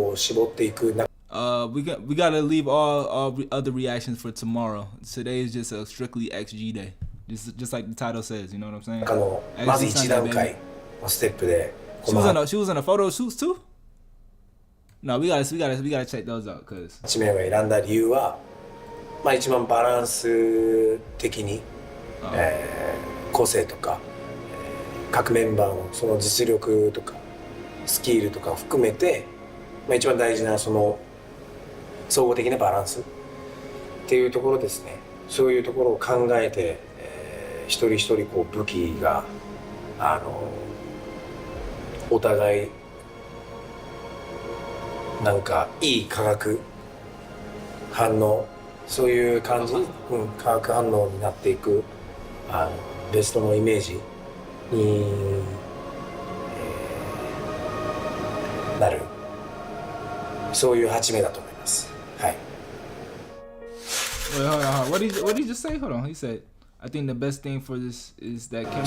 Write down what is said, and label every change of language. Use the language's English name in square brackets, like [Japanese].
[English] We gotta leave all other reactions for tomorrow. Today is just a strictly XG day. Just like the title says, you know what I'm saying? XG Sunday, baby. She was in a photo shoots too? No, we gotta check those out, cause [Japanese] 1名を選んだ理由は、一番バランス的に、個性とか、各メンバーのその実力とかスキルとかを含めて、一番大事なその総合的なバランスっていうところですね。そういうところを考えて、一人一人こう武器がお互いなんかいい化学反応、そういう感じ、化学反応になっていくベストのイメージに、なる、そういう8名だと思います。はい。 [English] Wait, hold on. What did he just say? Hold on. He said, I think the best thing for this is that chemistry.